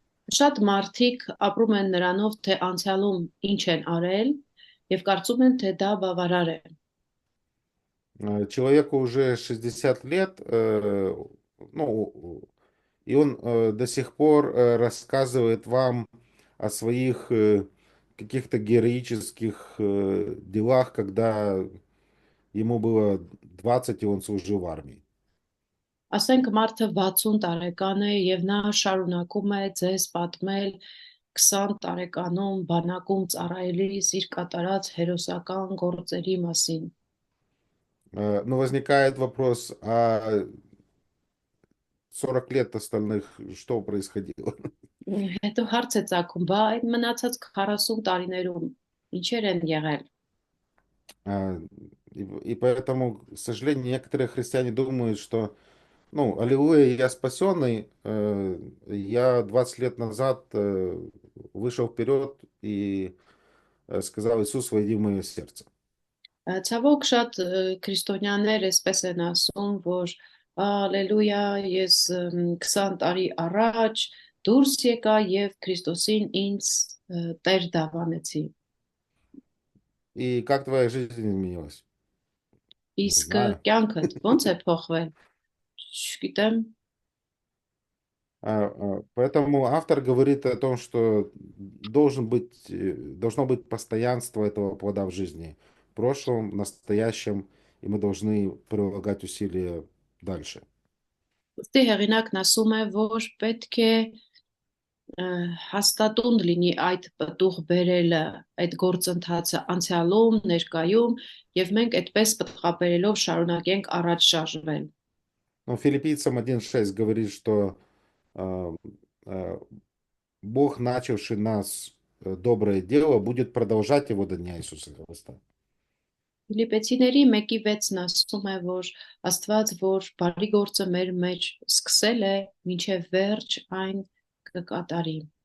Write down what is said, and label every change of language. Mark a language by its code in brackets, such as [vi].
[hy] Շատ մարդիկ ապրում են նրանով, թե անցյալում ինչ են արել եւ կարծում են, թե դա բավարար է։ [ru] Человеку уже 60 лет, ну, и он до сих пор рассказывает вам о своих каких-то героических делах, когда ему было 20, и он служил в армии. [hy] Ասենք մարդը 60 տարեկան է եւ նա շարունակում է ձեզ պատմել 20 տարեկանում բանակում ծառայելիս իր կատարած հերոսական գործերի մասին։ [ru] Но возникает вопрос, а 40 лет остальных что происходило? [hy] Հետո հարց է ծագում, բա այդ մնացած 40 տարիներում ինչեր են եղել։ [ru] А, И поэтому, к сожалению, некоторые христиане думают, что, ну, аллилуйя, я спасенный, я 20 лет назад вышел вперед и сказал: Иисус, войди в мое сердце. [hy] Ցավոք շատ քրիստոնյաներ էսպես են ասում, որ ալելույա, ես 20 տարի առաջ դուրս եկա եւ Քրիստոսին ինձ Տեր դավանեցի։ [ru] И как твоя жизнь изменилась? Не [hy] Իսկ [ru] знаю. [hy] կյանքդ ո՞նց է փոխվել։ Չգիտեմ։ [ru] Поэтому автор говорит о том, что должно быть постоянство этого плода в жизни, в прошлом, в настоящем, и мы должны прилагать усилия дальше. [hy] Ոստի հեղինակն ասում է, որ պետք է հաստատուն լինի այդ պտուղ բերելը, այդ գործընթացը անցյալում, ներկայում, եւ մենք այդպես պտղաբերելով շարունակենք առաջ շարժվել։ [ru] Но Филиппийцам 1:6 говорит, что а, а, Бог, начавший нас доброе дело, будет продолжать его до дня Иисуса Христа. [hy] Ֆիլիպեցիների 1:6-ն ասում է, որ Աստված, որ բարի գործը մեր մեջ սկսել է, մինչև վերջ այն կկատարի։